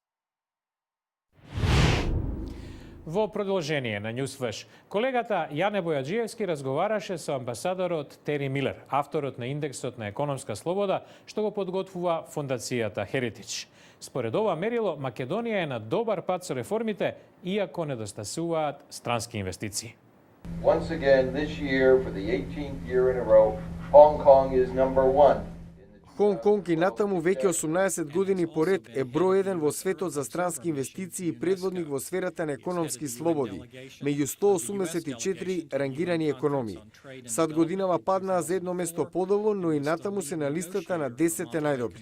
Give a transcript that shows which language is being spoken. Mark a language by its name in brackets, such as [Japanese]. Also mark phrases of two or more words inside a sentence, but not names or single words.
[Macedonian] Во продолжение на Newsflash, колегата Јане Бојаджиевски разговараше со амбасадорот Тери Милер, авторот на индексот на економска слобода, што го подготвува фондацијата Heritage. Според ова мерило, Македонија е на добар пат со реформите, иако недостасуваат странски инвестиции. [English] Once again, this year, for the 18th year in a row, Hong Kong is number one. [Macedonian] Хонг Конг и натаму веќе 18 години поред е број 1 во светот за странски инвестиции и предводник во сферата на економски слободи, меѓу 184 рангирани економии. САД годинава паднаа за едно место подолу, но и натаму се на листата на 10 најдобри.